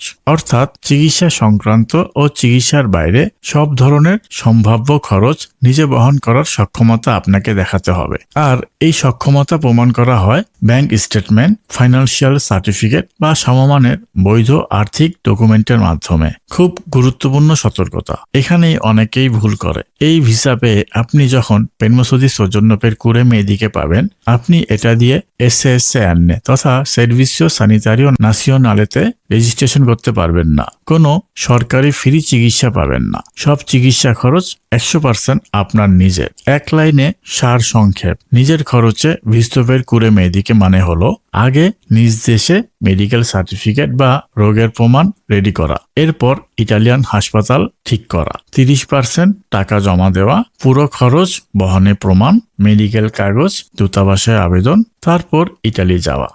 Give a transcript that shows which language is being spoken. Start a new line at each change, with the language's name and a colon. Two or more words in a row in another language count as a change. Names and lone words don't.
Bangla: অর্থাৎ চিকিৎসা সংক্রান্ত ও চিকিৎসার বাইরে সব ধরনের সম্ভাব্য খরচ নিজে বহন করার সক্ষমতা আপনাকে দেখাতে হবে। আর এই সক্ষমতা প্রমাণ করা হয়
English: bank statement, financial certificate
Bangla: বা সমমানের বৈধ আর্থিক ডকুমেন্টের মাধ্যমে। খুব গুরুত্বপূর্ণ সতর্কতা, এখানেই অনেকেই ভুল করে। এই ভিসা পেয়ে আপনি যখন
Italian: permesso di soggiorno per cure mediche
Bangla: পাবেন, আপনি এটা দিয়ে SSN তথা সার্ভিসিও সানিটারিও নাসিওনালেতে রেজিস্ট্রেশন করতে পারবেন না। কোনো সরকারি ফ্রি চিকিৎসা পাবেন না। সব চিকিৎসা খরচ 100% আপনার নিজের। এক লাইনে সার সংক্ষেপ, নিজের খরচে
Italian: visto per cure mediche
Bangla: মানে হলো আগে নিজ দেশে
English: medical certificate
Bangla: বা রোগের প্রমাণ রেডি করা, এরপর ইটালিয়ান হাসপাতাল ঠিক করা, 30% টাকা জমা দেওয়া, পুরো খরচ বহনে প্রমাণ, মেডিকেল কাগজ, দূতাবাসে আবেদন, তারপর ইটালি যাওয়া।